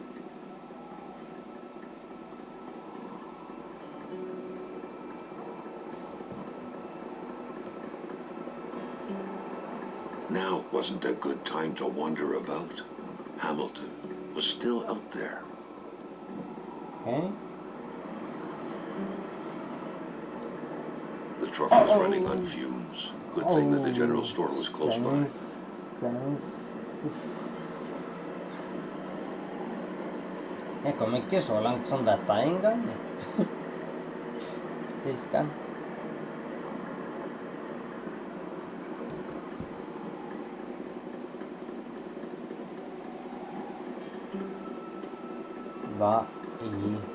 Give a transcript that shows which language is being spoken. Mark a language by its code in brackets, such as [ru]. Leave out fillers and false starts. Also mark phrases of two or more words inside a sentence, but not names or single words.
[en] Now wasn't a good time to wander about. Hamilton was still out there. Okay. The truck was running on fumes. Good thing that the general store was close by. [no] Stans. Jeg kom ikke så langt som dette en gang. Sist gang. Hva i...